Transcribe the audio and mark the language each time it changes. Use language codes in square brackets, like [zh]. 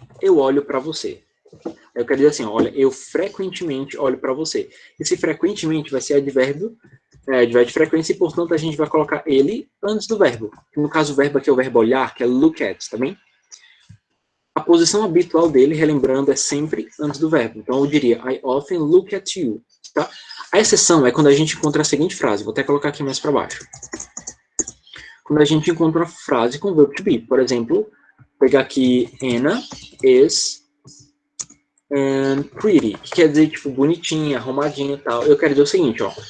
[pt] Eu olho para você. Eu quero dizer assim, olha, eu frequentemente olho para você. Esse frequentemente vai ser advérbio de frequência e, portanto, a gente vai colocar ele antes do verbo. No caso, o verbo aqui é o verbo olhar, que é look at, tá bem? A posição habitual dele, relembrando, é sempre antes do verbo. Então, eu diria, [en] I often look at you. [pt] Tá? A exceção é quando a gente encontra a seguinte frase. Vou até colocar aqui mais para baixo. Quando a gente encontra uma frase com verbo to be. Por exemplo, pegar aqui, [en] Anna is pretty, [pt] que quer dizer, tipo, bonitinha, arrumadinha e tal. Eu quero dizer o seguinte, ó.